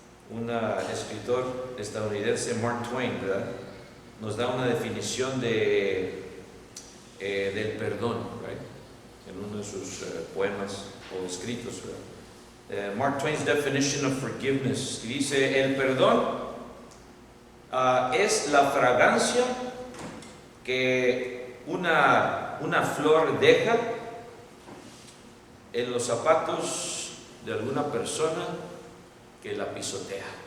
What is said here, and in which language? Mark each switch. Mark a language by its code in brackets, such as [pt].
[es] Un escritor estadounidense, Mark Twain, ¿verdad?, nos da una definición del perdón, [en] right, [es] en uno de sus poemas o escritos, ¿verdad? [en] Mark Twain's definition of forgiveness. [es] Y dice, el perdón es la fragancia que una flor deja en los zapatos de alguna persona que la pisotea.